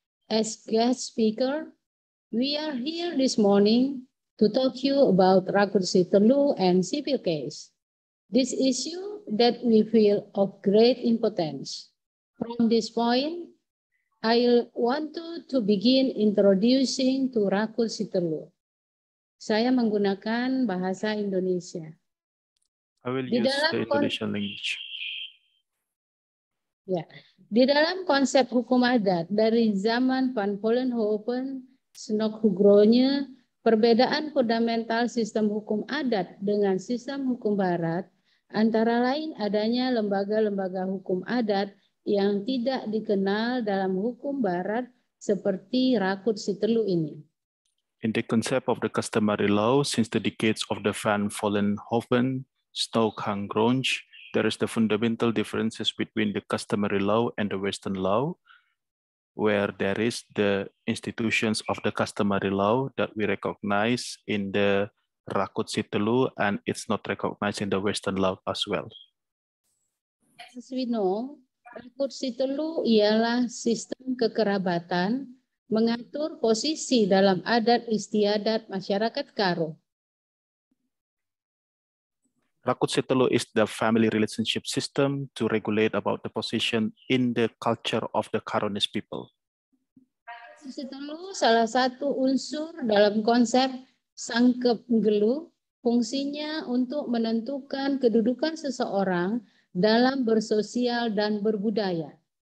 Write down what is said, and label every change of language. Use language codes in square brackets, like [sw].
[en] As guest speaker, we are here this morning to talk to you about Rakut Sitelu and civil case. This issue that we feel of great importance. From this point, I want to begin introducing to Rakut Sitelu. [id] Saya menggunakan bahasa Indonesia. [en] I will use the Indonesian language. [id] Ya, di dalam konsep hukum adat dari zaman Van Vollenhoven, Snok-Hugronya, perbedaan fundamental sistem hukum adat dengan sistem hukum barat antara lain adanya lembaga-lembaga hukum adat yang tidak dikenal dalam hukum barat seperti Rakut Sitelu ini. [en] In the concept of the customary law, since the decades of the Van Vollenhoven, Snok-Hugronya, there is the fundamental differences between the customary law and the Western law, where there is the institutions of the customary law that we recognize in the Rakut Sitelu, and it's not recognized in the Western law as well. As we know, [id] Rakut Sitelu ialah sistem kekerabatan mengatur posisi dalam adat istiadat masyarakat Karo. [en] Rakut Sitelu is the family relationship system to regulate about the position in the culture of the Karonese people. [id] Rakut Sitelu salah satu unsur dalam konsep sangkep ngelu, fungsinya untuk menentukan kedudukan seseorang dalam bersosial dan berbudaya.